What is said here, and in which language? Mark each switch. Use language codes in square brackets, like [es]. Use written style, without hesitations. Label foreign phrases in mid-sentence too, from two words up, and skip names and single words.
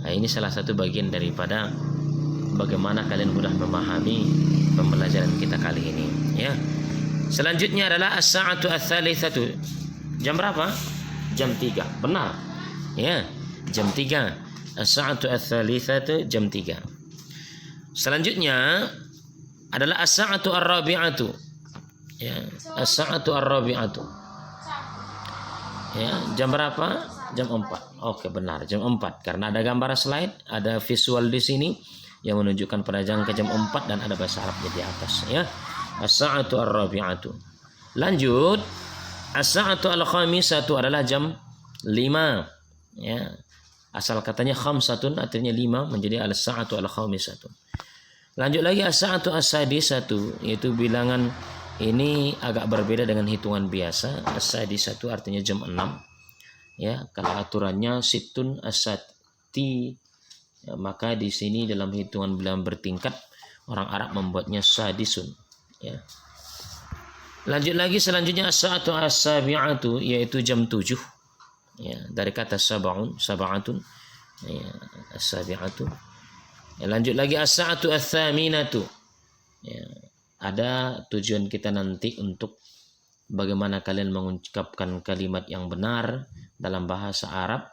[id] Nah, ini salah satu bagian daripada bagaimana kalian mudah memahami pembelajaran kita kali ini, ya. Selanjutnya adalah [ar] الساعة الثالثة. [id] Jam berapa? Jam 3. Benar. Ya, jam 3. [ar] الساعة الثالثة, jam 3. [id] Selanjutnya adalah [ar] الساعة الرابعة. Ya, الساعة الرابعة. [id] Ya, jam berapa? Jam 4. Oke, benar, jam 4. Karena ada gambar slide, ada visual di sini yang menunjukkan pada jam 4 dan ada bahasa Arabnya di atas, ya. [ar] الساعة الرابعة. Lanjut, الساعة الخامسة [id] adalah jam 5. Ya. Asal katanya khamsatun artinya 5 menjadi [ar] الساعة الخامسة. [id] Lanjut lagi [ar] الساعة السادسة, [id] yaitu bilangan ini agak berbeda dengan hitungan biasa. As-sadisatu artinya jam 6. Ya, kalau aturannya [ar] ستون الساعة, [id] ya, maka di sini dalam hitungan bilangan bertingkat orang Arab membuatnya sadisun. Ya. Lanjut lagi selanjutnya [ar] الساعة السابعة, [id] yaitu jam 7. Ya, dari kata sab'atun. Ya, as-sabi'atu. Ya, lanjut lagi [ar] الساعة الثامنة. [id] Ya, ada tujuan kita nanti untuk bagaimana kalian mengucapkan kalimat yang benar dalam bahasa Arab.